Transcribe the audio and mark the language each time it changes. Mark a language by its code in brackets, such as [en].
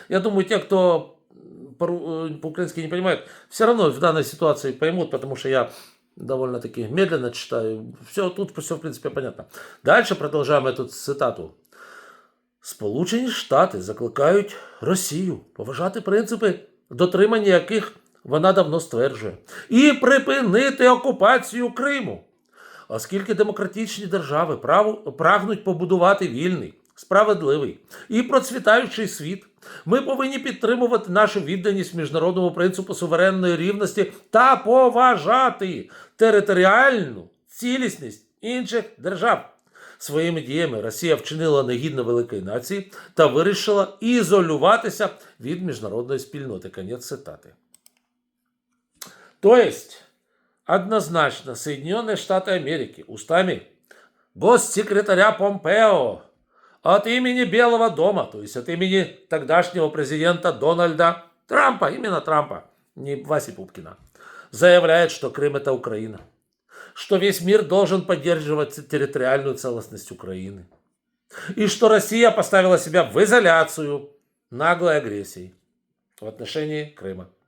[ru] Я думаю, те, кто по-украински не понимает, все равно в данной ситуации поймут, потому что я довольно-таки медленно читаю. Тут все, в принципе, понятно. Дальше продолжаем эту цитату. [uk] Сполучені Штати закликають Росію поважати принципи, дотримання яких вона давно стверджує, і припинити окупацію Криму. Оскільки демократичні держави прагнуть побудувати вільний, справедливий і процвітаючий світ, ми повинні підтримувати нашу відданість міжнародному принципу суверенної рівності та поважати територіальну цілісність інших держав. Своїми діями Росія вчинила негідно великої нації та вирішила ізолюватися від міжнародної спільноти. Конець цитати. [ru] То есть, однозначно, Соединенные Штаты Америки устами госсекретаря Помпео от имени Белого дома, то есть от имени тогдашнего президента Дональда Трампа, именно Трампа, не Васи Пупкина, заявляет, что Крым – это Украина, что весь мир должен поддерживать территориальную целостность Украины, и что Россия поставила себя в изоляцию наглой агрессией в отношении Крыма.